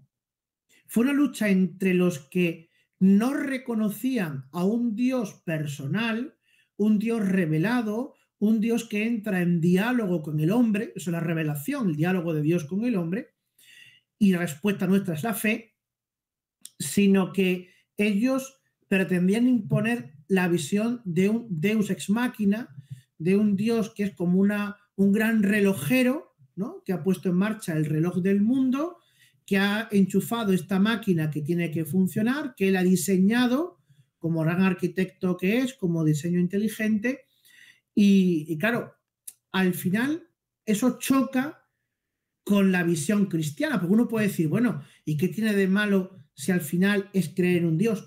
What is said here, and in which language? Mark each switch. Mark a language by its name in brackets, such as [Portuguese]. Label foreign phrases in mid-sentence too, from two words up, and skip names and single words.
[Spanish] Fue una lucha entre los que no reconocían a un Dios personal, un Dios revelado, un Dios que entra en diálogo con el hombre, eso es la revelación, el diálogo de Dios con el hombre, y la respuesta nuestra es la fe, sino que ellos pretendían imponer la visión de un [Latin] Deus ex machina, [Spanish] de un Dios que es como un gran relojero, ¿no? Que ha puesto en marcha el reloj del mundo, que ha enchufado esta máquina que tiene que funcionar, que él ha diseñado como gran arquitecto que es, como diseño inteligente, y claro, al final eso choca con la visión cristiana, porque uno puede decir, bueno, ¿y qué tiene de malo si al final es creer en un Dios?